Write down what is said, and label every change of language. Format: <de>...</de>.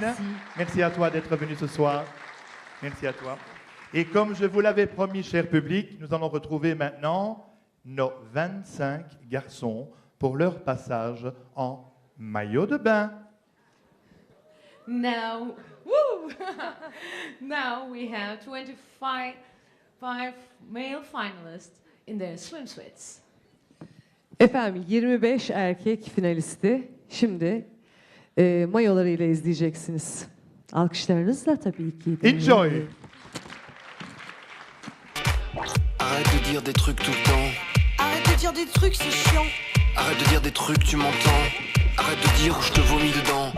<fr>Merci. Merci à toi d'être venue ce soir. Merci à toi. Et comme je vous l'avais promis, cher public, nous allons retrouver maintenant nos 25 garçons pour leur passage en maillot de bain.</fr> <en>Now, woo! Now we have 25 male finalists in their swimsuits.</en> <tr>Efendim 25 erkek finalisti şimdi mayolarıyla izleyeceksiniz. Alkışlarınızla tabii ki.</tr> <en>Enjoy!</en> <fr>Arrête de dire des trucs tout le temps. Arrête de dire des trucs, c'est chiant. Arrête de dire des trucs, tu m'entends. Arrête de dire où je te vomis dedans.</fr>